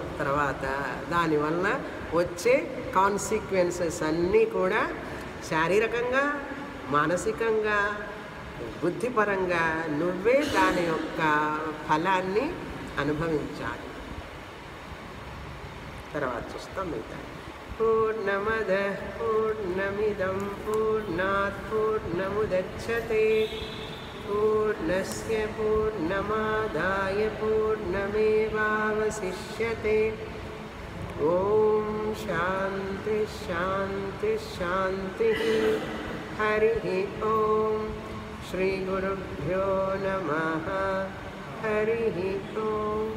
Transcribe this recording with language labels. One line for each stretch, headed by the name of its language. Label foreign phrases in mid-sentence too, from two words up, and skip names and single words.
Telugu: తర్వాత దానివల్ల వచ్చే కాన్సిక్వెన్సెస్ అన్నీ కూడా శారీరకంగా, మానసికంగా, బుద్ధిపరంగా నువ్వే దాని యొక్క ఫలాన్ని అనుభవించాలి. తర్వాత చూస్తాం మిగతా.
Sanskrit: పూర్ణమద పూర్ణమిదం పూర్ణాత్ పూర్ణముదచ్యతే పూర్ణస్య పూర్ణమాదాయ పూర్ణమేవావశిష్యతే. ఓం శాంతి శాంతి శాంతి. హరి ఓం. శ్రీ గురుభ్యో నమః. హరి ఓం.